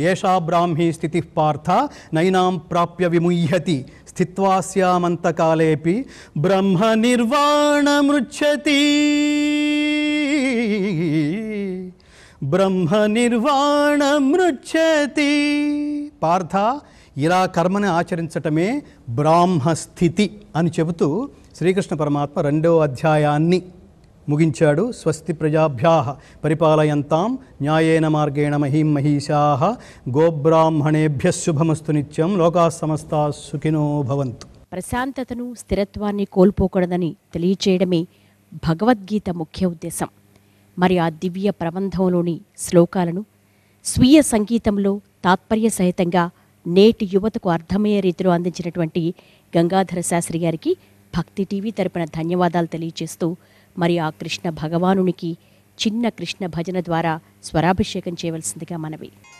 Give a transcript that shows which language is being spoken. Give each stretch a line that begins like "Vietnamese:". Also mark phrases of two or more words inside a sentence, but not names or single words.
Sanskrit: ఏషా బ్రాహ్మీ స్థితి పార్థ నైనాం ప్రాప్య విముహ్యతి స్థిత్వాస్యామంతకాలేపి బ్రహ్మ నిర్వాణమృచ్ఛతి బ్రహ్మ నిర్వాణమృచ్ఛతి.
Telugu: పార్థ, ఇలా కర్మని ఆచరించటమే బ్రాహ్మస్థితి అని చెబుతూ శ్రీకృష్ణ పరమాత్మ 2వ అధ్యాయాన్ని ముగించాడు.
Sanskrit: స్వస్తి ప్రజాభ్యాః పరిపాలయంతాం న్యాయేన మార్గేణ మహీం మహీషాః గోబ్రాహ్మణేభ్యః శుభమస్తు నిత్యం లోకాః సమస్తాః సుఖినో భవంతు.
Telugu: ప్రశాంతతను స్థిరత్వాన్ని కోల్పోకూడదని తెలియచేయడమే భగవద్గీత ముఖ్య ఉద్దేశం. మరి ఆ దివ్య ప్రబంధంలోని శ్లోకాలను స్వీయ సంగీతంలో తాత్పర్య సహితంగా నేటి యువతకు అర్థమయ్యే రీతిలో అందించినటువంటి గంగాధర శాస్త్రి గారికి భక్తి టీవీ తరపున ధన్యవాదాలు తెలియజేస్తూ మరి ఆ కృష్ణ భగవానునికి చిన్న కృష్ణ భజన ద్వారా స్వరాభిషేకం చేయవలసిందిగా మనవి.